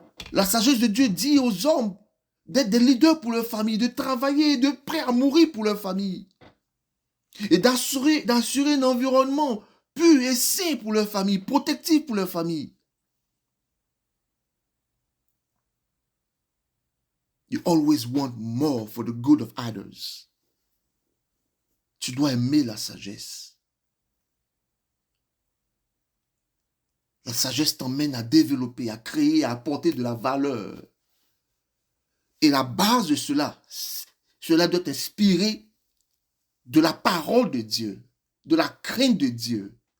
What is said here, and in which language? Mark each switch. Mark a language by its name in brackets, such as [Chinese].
[French] La sagesse de Dieu dit aux hommes d'être des leaders pour leur famille, de travailler, de prêts à mourir pour leur famille. Et d'assurer un environnement pur et sain pour leur famille, protectif pour leur famille. [English] You always want more for the good of others. [French] Tu dois aimer la sagesse. La sagesse t'emmène à développer, à créer, à apporter de la valeur. Et la base de cela doit t'inspirer de la parole de Dieu, de la crainte de Dieu.